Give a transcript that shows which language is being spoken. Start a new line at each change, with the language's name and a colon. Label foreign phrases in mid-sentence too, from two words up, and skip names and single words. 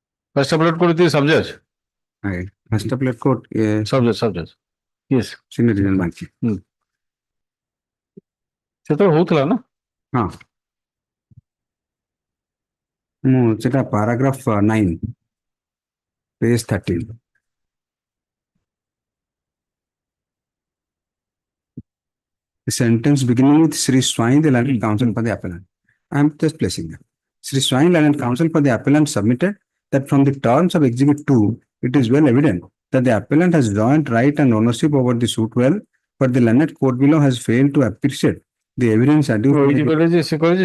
English: First appellate court is subject. Right. First appellate court, Subject. Yes. senior regional bench.
Odia: ସେଟା ହଉଥିଲା ନା? ହଁ। ସେଟା
English: paragraph 9, page 13. The sentence beginning with Sri Swain, the landed counsel for the appellant. I am just placing that. Sri Swain, landed counsel for the appellant, submitted that from the terms of Exhibit 2, it is well evident that the appellant has joint right and ownership over the suit well, but the landed court below has failed to appreciate the evidence adduced.